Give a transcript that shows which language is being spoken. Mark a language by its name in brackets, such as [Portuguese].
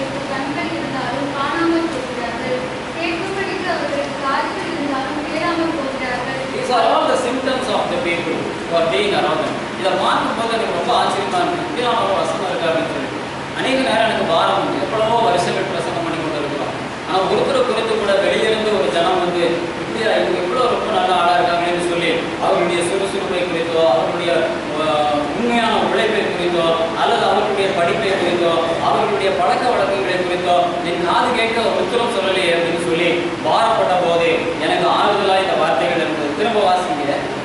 [Tamil] கண்கள் இருந்தாலும் காணாமல் போகிறார்கள், கேட்கும்படிக்கு அவர்களுக்கு காதுகள் இருந்தாலும் கேளாமல் போகிறார்கள். [English] These are all the symptoms of the people who are being around them. [Tamil] இதை பார்க்கும்போது எனக்கு ரொம்ப ஆச்சரியமா இருக்கு. இப்படிலாம் ஒரு வசனம் இருக்கு அப்படின்னு சொல்லி அநேக நேரம் எனக்கு பாரம் உண்டு. எவ்வளவோ வருஷங்கள் பிரசங்கம் பண்ணி கொண்டு இருக்கிறோம். ஆனால் ஒருத்தரை குறித்து கூட வெளியிருந்து ஒரு ஜனம் வந்து இப்படியா இவங்க இவ்வளோ ரொம்ப நல்ல ஆளாக இருக்காங்கன்னு சொல்லி அவருடைய சுறுசுறுப்பை குறித்தோ, அவருடைய உண்மையான உழைப்பை குறித்தோ, அல்லது அவர்களுடைய படிப்பை குறித்தோ, அவர்களுடைய பழக்க வழக்கங்களை குறித்தோ என் காது கேட்க உத்தரம் சொல்லலையே அப்படின்னு சொல்லி பாரப்பட்ட போது எனக்கு ஆறுதலாக இந்த வார்த்தைகள் இருந்தது. திரும்ப வாசிங்க.